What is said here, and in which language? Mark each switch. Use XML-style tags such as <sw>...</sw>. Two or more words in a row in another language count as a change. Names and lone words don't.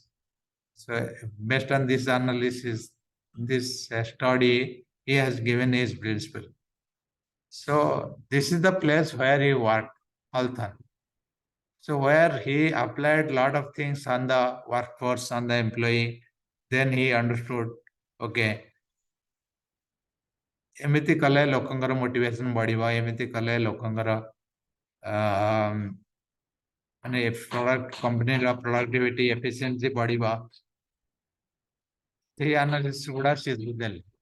<en>So based on this analysis, this study, he has given his principle. So this is the place where he worked, Halton. So where he applied a lot of things on the workforce, on the employee, then he understood,</en> <or>okay, ଏମିତି କଲେ ଲୋକଙ୍କର ମୋଟିଭେସନ ବଢିବ, ଏମିତି କଲେ ଲୋକଙ୍କର ମାନେ</or> <en>product companyର productivity efficiency</en> <or>ବଢିବ। ସେଇ ଆନାଲିସିସ୍ ଗୁଡା ସେ ଦେଲେ।</or>